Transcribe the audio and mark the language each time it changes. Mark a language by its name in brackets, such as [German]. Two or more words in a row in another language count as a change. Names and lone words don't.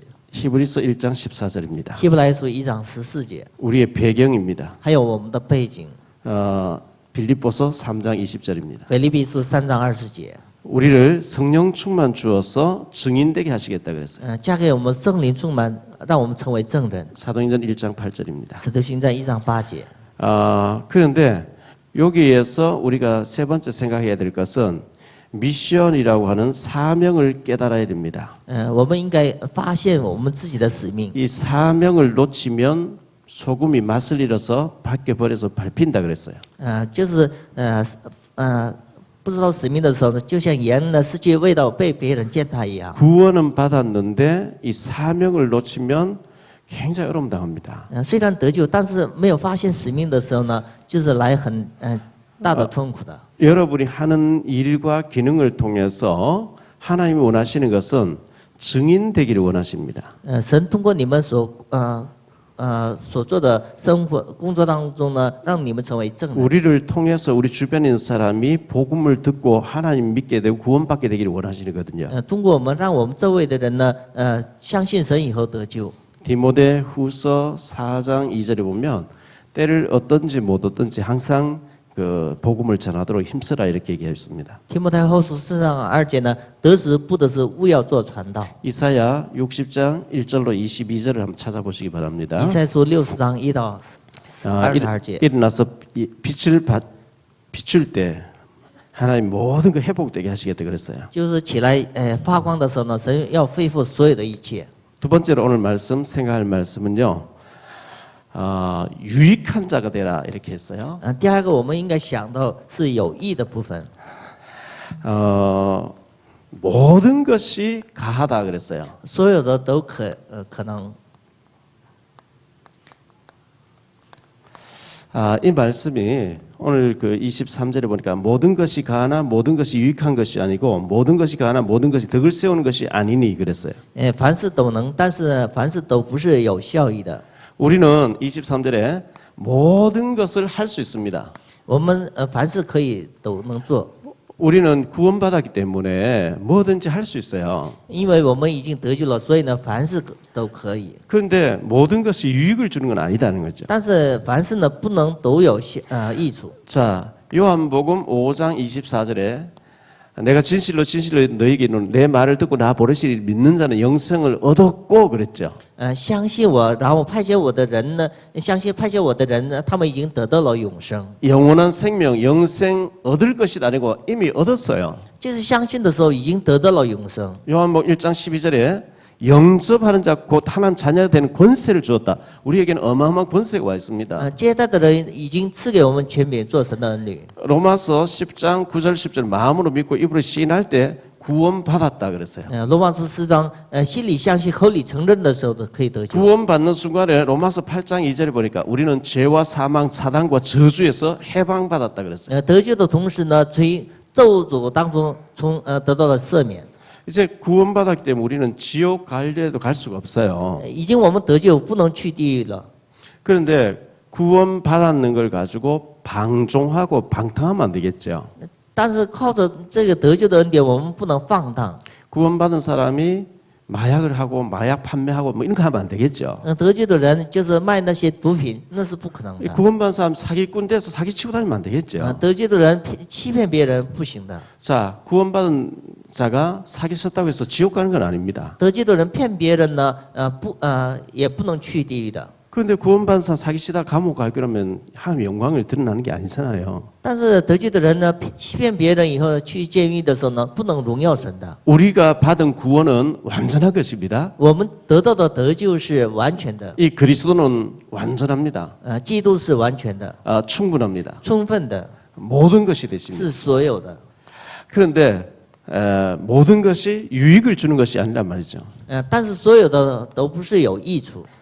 [Korean] 히브리서 1장 14절입니다. [Chinese] 希伯来书1章14节， [Korean] 우리의 배경입니다. [Chinese] 还有我们的背景。 [Korean] 빌립보서 3장 20절입니다. [Chinese] 腓立比书3章20节， [Korean] 우리를 성령 충만 주어서 증인되게 하시겠다 그랬어요. [Chinese] 加给我们圣灵充满，让我们成为证人。 [Korean] 사도행전 1장 8절입니다. [Chinese] 使徒行传1章8节。 [Korean] 그런데 여기에서 우리가 세 번째 생각해야 될 것은 미션이라고 하는 사명을 깨달아야 됩니다. [Chinese] 我们应该发现我们自己的使命。 [Korean] 이 사명을 놓치면 소금이 맛을 잃어서 밖에 버려서 밟힌다 그랬어요. [Chinese] 就是不知道使命的时候呢，就像盐呢失去味道被别人践踏一样。 [Korean] 구원은 받았는데 이 사명을 놓치면 굉장히 어려움 당합니다. [Chinese] 虽然得救，但是没有发现使命的时候呢，就是来很大的痛苦的。 [Korean] 여러분이 하는 일과 기능을 통해서 하나님이 원하시는 것은 증인 되기를 원하십니다. [Chinese] 神通过你们所做的生活工作当中呢，让你们成为证人。 [Korean] 우리를 통해서 우리 주변에 있는 사람이 복음을 듣고 하나님 믿게 되고 구원받게 되기를 원하시는 거거든요. [Chinese] 通过我们，让我们周围的人呢，相信神以后得救。 [Korean] 디모데후서 4장 2절에 보면 때를 얻든지 못 얻든지 항상 그 복음을 전하도록 힘쓰라 이렇게 얘기했습니다. [Chinese] 提摩太后书4章2节呢，得时不得时，务要做传道。 [Korean] 이사야 60장 1절로 22절을 한번 찾아보시기 바랍니다. [Chinese] 以赛书60章1到22节。 [Korean] 일어나서 빛을 비출 때 하나님 모든 거 회복되게 하시겠다 그랬어요. [Chinese] 就是起来发光的时候呢，神要恢复所有的一切。 [Korean] 두 번째로 오늘 말씀 생각할 말씀은요. 유익한 자가 되라 이렇게 했어요. [Chinese] 第二个我们应该想到是有益的部分。 [Korean] 모든 것이 가하다 그랬어요. [Chinese] 所有的都可能。 [Korean] 이 말씀이 오늘 그 23절에 보니까 모든 것이 가하나 모든 것이 유익한 것이 아니고 모든 것이 가하나 모든 것이 덕을 세우는 것이 아니니 그랬어요. [Chinese] 凡事都能，但是凡事都不是有效益的。 [Korean] 우리는 23절에 모든 것을 할 수 있습니다. [Chinese] 我们凡事可以都能做， [Korean] 우리는 구원받았기 때문에 뭐든지 할 수 있어요. [Chinese] 因为我们已经得救了，所以呢，凡事都可以。 [Korean] 그런데 모든 것이 유익을 주는 건 아니다는 거죠. [Chinese] 但是凡事呢，不能都有益处。 [Korean] 자, 요한복음 5장 24절에 내가 진실로 너에게 이르노니 내 말을 듣고 나 보내시리를 믿는 자는 영생을 얻었고 그랬죠. [Chinese] 相信我，然后派遣我的人呢，相信派遣我的人呢，他们已经得到了永生。 [Korean] 영원한 생명, 영생 얻을 것이 아니고 이미 얻었어요. [Chinese] 就是相信的时候已经得到了永生。 [Korean] 요한복음 1장 12절에 영접하는 자 곧 하나님 자녀가 되는 권세를 주었다. 우리에게는 어마어마한 권세가 와 있습니다. [Chinese] 接待的人已经赐给我们权柄做神的儿女。 [Korean] 로마서 10장 9절 10절 마음으로 믿고 입으로 시인할 때 구원받았다 그랬어요. [Chinese] 罗马书4章，心里相信，口里承认的时候都可以得救。 [Korean] 구원받는 순간에 로마서 8장 2절에 보니까 우리는 죄와 사망, 사단과 저주에서 해방받았다 그랬어요. [Chinese] 得救的同时呢，从咒诅当中得到了赦免。 [Korean] 이제 구원받았기 때문에 우리는 지옥 갈래도 갈 수가 없어요. [Chinese] 已经我们得救，不能去地狱了。 [Korean] 그런데 구원받았는 걸 가지고 방종하고 방탕하면 안 되겠죠. [Chinese] 但是靠着这个得救的恩典，我们不能放荡。 [Korean] 구원받은 사람이 마약을 하고 마약 판매하고 뭐 이런 거 하면 안 되겠죠. [Chinese] 得救的人就是卖那些毒品，那是不可能的。 [Korean] 구원받은 사람 사기꾼 돼서 사기치고 다니면 안 되겠죠. [Chinese] 得救的人欺骗别人不行的。 [Korean] 자, 구원받은 자가 사기 썼다고 해서 지옥 가는 건 아닙니다. [Chinese] 得救的人骗别人呢，也不能去地狱的。 [Korean] 그런데 구원받은 사람 사기치다 감옥 갈 거라면 하나님의 영광을 드러나는 게 아니잖아요. [Chinese] 但是得救的人呢，欺骗别人以后去监狱的时候呢，不能荣耀神的。 [Korean] 우리가 받은 구원은 완전한 것입니다. [Chinese] 我们得到的得救是完全的， [Korean] 이 그리스도는 완전합니다. [Chinese] 基督是完全的、 [Korean] 충분합니다. [Chinese] 充分的， [Korean] 모든 것이 되십니다. [Chinese] 是所有的。 [Korean] 그런데 모든 것이 유익을 주는 것이 아니란 말이죠. [Chinese] 但是所有的都不是有益处，